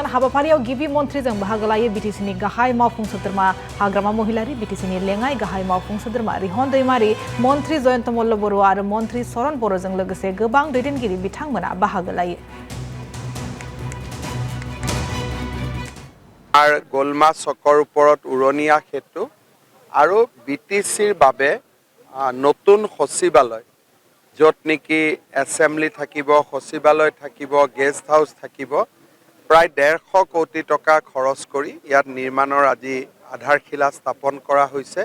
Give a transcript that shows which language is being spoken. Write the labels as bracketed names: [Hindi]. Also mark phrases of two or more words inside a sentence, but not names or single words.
[Bodo] हाबाफारियाव गिबि मन्थ्रिजों बाहागो लायो बिटिसिनि गाहाय मावफुं सोद्रोमा हाग्रामा महिलारी, बिटिसिनि लेङाइ गाहाय मावफुं सोद्रोमा रिहन दैमारी, मन्थ्रि जयन्त मल्ल बर' आरो मन्थ्रि सरन बर'जों लोगोसे गोबां दैदेनगिरि बिथांमोना बाहागो लायो। [Assamese] गोलमा चকৰ ওপৰত উৰণীয়া সেতু আৰু বিটিচিৰ বাবে নতুন সচিবালয় য'ত নেকি এছেম্বলি থাকিব, সচিবালয় থাকিব, গেষ্ট হাউচ থাকিব, প্ৰায় 150 কোটি টকা খৰচ কৰি ইয়াত নিৰ্মাণৰ আজি আধাৰশিলা স্থাপন কৰা হৈছে।